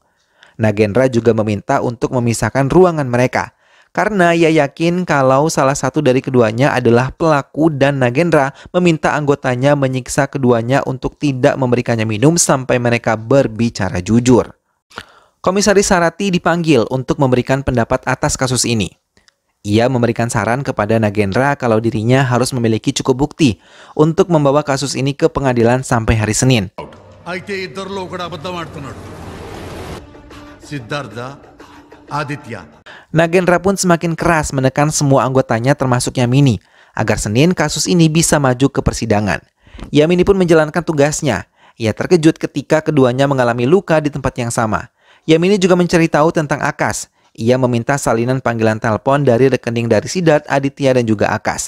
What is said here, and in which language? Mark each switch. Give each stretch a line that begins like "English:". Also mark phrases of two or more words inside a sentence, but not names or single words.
Indonesian: Nagendra juga meminta untuk memisahkan ruangan mereka, karena ia yakin kalau salah satu dari keduanya adalah pelaku dan Nagendra meminta anggotanya menyiksa keduanya untuk tidak memberikannya minum sampai mereka berbicara jujur. Komisaris Sarati dipanggil untuk memberikan pendapat atas kasus ini. Ia memberikan saran kepada Nagendra kalau dirinya harus memiliki cukup bukti untuk membawa kasus ini ke pengadilan sampai hari Senin.
Telugu: అయితే ఇద్దరిలో ఒకడు అబద్ధం ఆడుతున్నాడు సిద్ధార్థ ఆదిత్య.
Indonesian: Nagendra pun semakin keras menekan semua anggotanya termasuk Yamini agar Senin kasus ini bisa maju ke persidangan. Yamini pun menjalankan tugasnya. Ia terkejut ketika keduanya mengalami luka di tempat yang sama. Yamini juga mencari tahu tentang Akas. Ia meminta salinan panggilan telepon dari rekening dari Siddharth, Aditya dan juga Akas.